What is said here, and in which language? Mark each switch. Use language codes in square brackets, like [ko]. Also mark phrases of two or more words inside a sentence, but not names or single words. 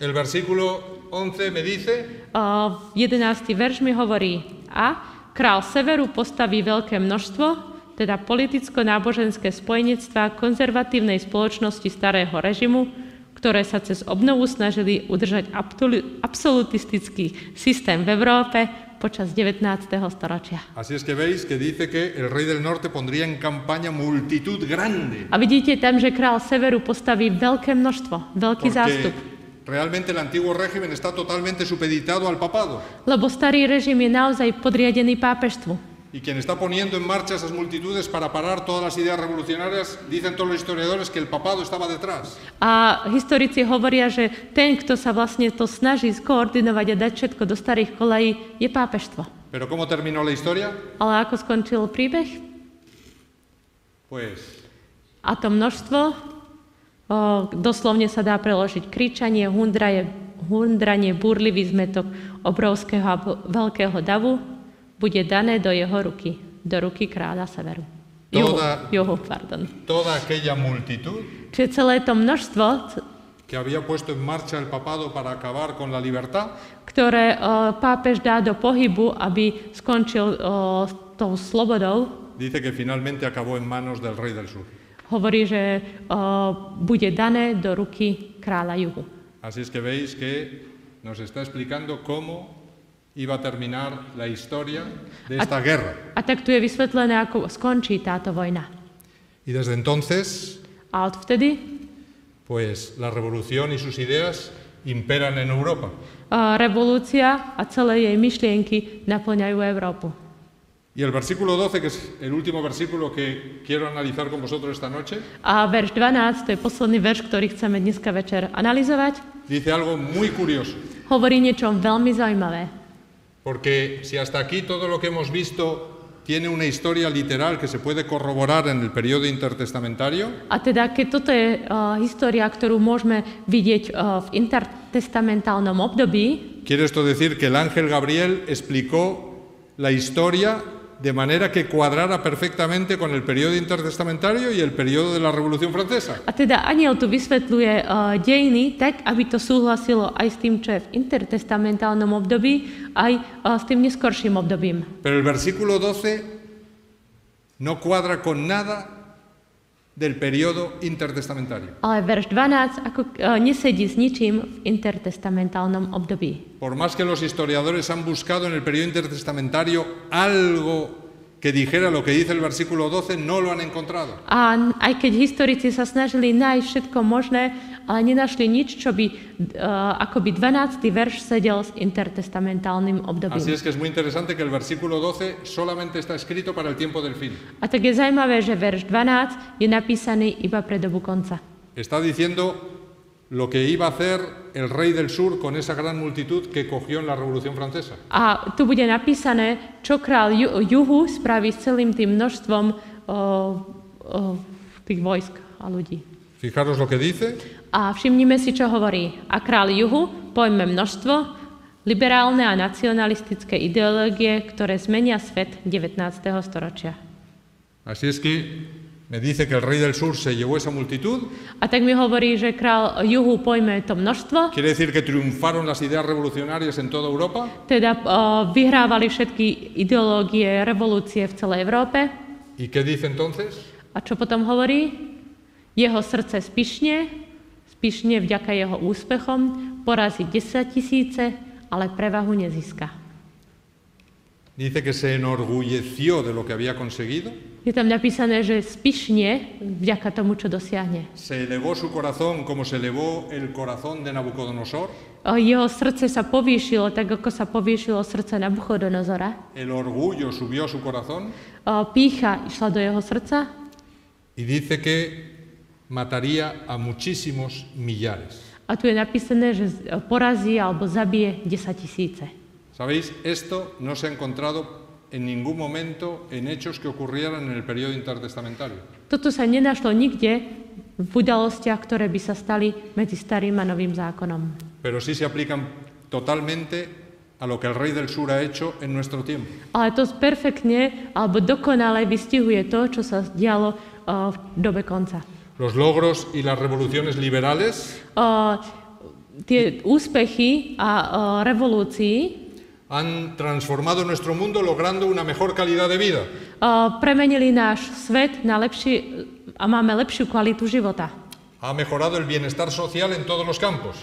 [es] el versículo 11 me dice 11. [sk] verš mi hovorí: A král severu postaví veľké množstvo, teda politicko-náboženské spojenectvá konzervatívnej spoločnosti starého režimu, ktoré sa cez obnovu snažili udržať absolutistický systém v Európe počas 19. storočia. [es] así es que veis que dice que el rey del norte pondría en campaña multitud grande. [sk] A vidíte tam, že král severu postaví veľké množstvo, veľký zástup. [es] Porque realmente el antiguo régimen está totalmente supeditado al papado. [sk] Lebo starý režim je naozaj podriadený pápežstvu. [es] Y quien está poniendo en marcha esas multitudes para parar todas las ideas revolucionarias, dicen todos los historiadores que el papado estaba detrás. [sk] A historici hovoria, že ten, kto sa vlastne to snaží skoordinovať a dať všetko do starých kolají, je pápežstvo. [es] Pero ¿cómo terminó la historia? [sk] Ale ako skončil príbeh? [es] Pues [sk] A to množstvo, doslovne sa dá preložiť kričanie, hundranie, búrlivý zmetok obrovského a veľkého davu, bude dané do jeho ruky, do ruky kráľa severu. Juhu. [es] Toda aquella multitud [sk] Čiže celé to množstvo, [es] que había puesto en marcha el papado para acabar con la libertad, [sk] ktoré pápež dá do pohybu, aby skončil s tou slobodou, [es] dice que finalmente acabó en manos del rey del sur. [sk] hovorí, že bude dané do ruky kráľa juhu. [es] Así es que veis que nos está explicando cómo iba a terminar la historia de esta guerra. [sk] A tak tu je vysvetlené, ako skončí táto vojna. [es] Y desde entonces, [sk] A odvtedy [es] pues la revolución y sus ideas imperan en Europa. [sk] revolúcia a celé jej myšlienky naplňajú Európu. [es] Y el versículo 12, que es el último versículo que quiero analizar con vosotros esta noche, [sk] A verš 12, to je posledný verš, ktorý chceme dneska večer analyzovať, [es] dice algo muy curioso. [sk] hovorí niečo veľmi zaujímavé. [es] Porque si hasta aquí todo lo que hemos visto tiene una historia literal que se puede corroborar en el periodo intertestamentario, [sk] A teda, keď toto je história, ktorú môžeme vidieť v intertestamentálnom období, [es] quiere esto decir que el ángel Gabriel explicó la historia de manera que cuadrara perfectamente con el periodo intertestamentario y el periodo de la Revolución Francesa. [sk] a teda aniel tu vysvetľuje dejiny tak, aby to súhlasilo aj s tým, čo je v intertestamentálnom období, aj s tým neskorším obdobím. [es] Pero el versículo 12 no cuadra con nada del periodo intertestamentario. [sk] Ale verš 12 ako nesedí s ničím v intertestamentálnom období. [es] Por más que los historiadores han buscado en el periodo intertestamentario algo que dijera lo que dice el versículo 12, no lo han encontrado. [sk] A aj keď historici sa snažili nájsť všetko možné, ale nenašli nič, čo by akoby 12. verš sedel s intertestamentálnym obdobím. [es] Así es que es muy interesante que el versículo 12 solamente está escrito para el tiempo del fin. [sk] A tak je zaujímavé, že verš 12 je napísaný iba pre dobu konca. [es] Está diciendo lo que iba a hacer el rey del sur con esa gran multitud que cogió en la Revolución Francesa. [sk] A tu bude napísané, čo král juhu spraví s celým tým množstvom tých vojsk a ľudí. [es] Fijaros lo que dice. [sk] A všimnime si, čo hovorí. A král juhu pojme množstvo, liberálne a nacionalistické ideológie, ktoré zmenia svet 19. storočia. [es] Así es que me dice que el rey del sur se llevó esa multitud. [sk] A tak mi hovorí, že král juhu pojme to množstvo, [es] Quiere decir que triunfaron las ideas revolucionarias en toda Europa. [sk] teda vyhrávali všetky ideológie, revolúcie v celej Európe. [es] ¿Y qué dice entonces? [sk] A čo potom hovorí? Jeho srdce spišne vďaka jeho úspechom, porazí 10 000, ale prevahu nezíska. [es] Dice que se enorgulleció de lo que había conseguido. [sk] Je tam napísané, že spišne vďaka tomu, čo dosiahne. [es] Se elevó su corazón como se elevó el corazón de Nabucodonosor. [sk] Jeho srdce sa povýšilo, tak ako sa povýšilo srdce Nabuchodonozora. [es] El orgullo subió a su corazón. [sk] Pýcha išla do jeho srdca. [es] Y dice que mataría a muchísimos millares. [sk] A tu je napísané, že porazí alebo zabije 10 000. [es] ¿Sabéis? Esto no se ha encontrado en ningún momento en hechos que ocurrieran en el periodo intertestamentario. [sk] Toto sa nenašlo nikde v udalostiach, ktoré by sa stali medzi starým a novým zákonom. [es] Pero sí se aplican totalmente a lo que el rey del sur ha hecho en nuestro tiempo. [sk] Ale to perfektne alebo dokonale vystihuje to, čo sa dialo v dobe konca. [es] Los logros y las revoluciones liberales [sk] Tie úspechy a revolúcii [es] han transformado nuestro mundo logrando una mejor calidad de vida. [sk] Premenili náš svet na lepší a máme lepšiu kvalitu života. [es] Ha mejorado el bienestar social en todos los campos.